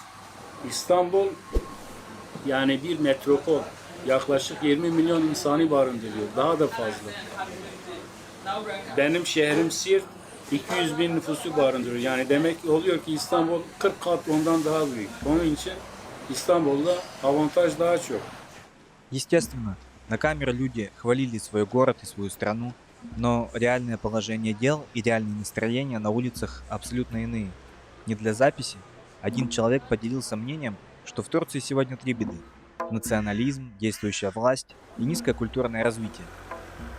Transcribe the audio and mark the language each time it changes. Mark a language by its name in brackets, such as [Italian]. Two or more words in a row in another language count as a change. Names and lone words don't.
[Turkish] İstanbul yani bir metropol. Yaklaşık 20 milyon insanı barındırıyor. Daha da fazla. Benim şehrim Siirt 200 bin nüfusu barındırıyor. Yani demek oluyor ki İstanbul 40 kat ondan daha büyük. Onun için İstanbul'da avantaj daha çok. [Russian] Естественно, на камеру люди хвалили свой город и свою страну, но реальное положение дел и реальные настроения на улицах абсолютно иные. Не для записи, один человек поделился мнением, что в Турции сегодня 3 беды: национализм, действующая власть и низкое культурное развитие.